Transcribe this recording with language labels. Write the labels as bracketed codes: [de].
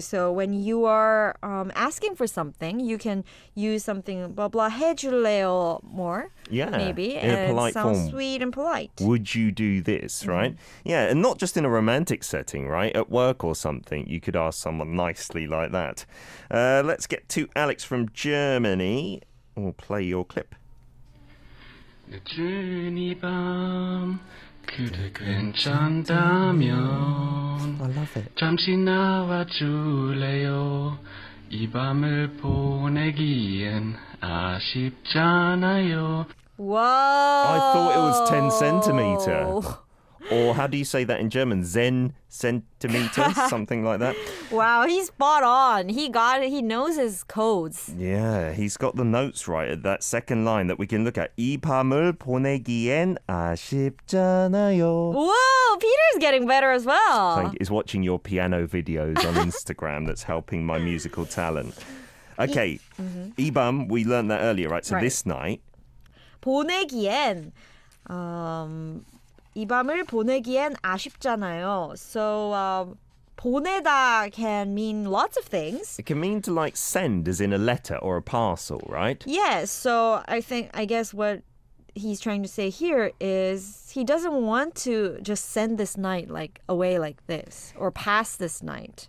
[en] So when you are asking for something, you can use something blah blah [ko] 해줄래요 [en] more. Yeah, maybe, in a and polite it sounds form. sweet and polite. Would you do this, right? Yeah, and not just in a romantic setting, right? At work or something, you could ask someone nicely like that. Let's get to Alex from Germany. We'll play your clip. [ko] 늦은 이 밤 그대 괜찮다면 [en] I love it. [ko] 잠시 나와줄래요 이 밤을 보내기엔 아쉽잖아요 [en] Whoa! I thought it was 10 centimeter. Or how do you say that in German? Zen centimeters? Something like that. Wow, he's spot on. He got it. He knows his codes. Yeah, he's got the notes right at that second line that we can look at. [ko] 이 밤을 보내기엔 아쉽잖아요. [en] Whoa, Peter's getting better as well. Thank you. Is watching your piano videos on Instagram that's helping my musical talent. Okay, [ko] 이 밤, [en] we learned that earlier, right? So Right. this night, [ko] 보내기엔 이 밤을 보내기엔 아쉽잖아요. [en] So 보내다 can mean lots of things. it can mean to like send as in a letter or a parcel, right? Yes, so I guess what he's trying to say here is he doesn't want to just send this night like away like this or pass this night.